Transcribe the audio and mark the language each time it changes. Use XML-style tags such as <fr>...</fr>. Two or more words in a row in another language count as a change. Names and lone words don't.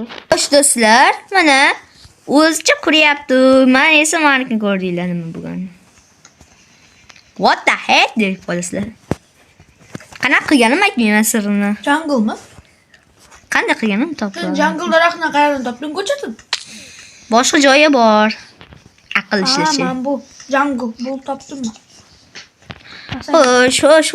<uz>Xo'sh do'stlar, mana o'zicha quryapti. Men esa meniki ko'rdinglar nima bo'lgan.</uz> <en>What the heck</en> <uz>deb qo'yasizlar. Qanaqa qilganim aytmayman sirrini. Jangulmi? Qanday qilganim topdim. Sen jangul daraxtini qayerdan topding, ko'chadan? Boshqa joyi bor. Aql ishlashi. Men bu jangul bu topdimmi? Xo'sh.</uz>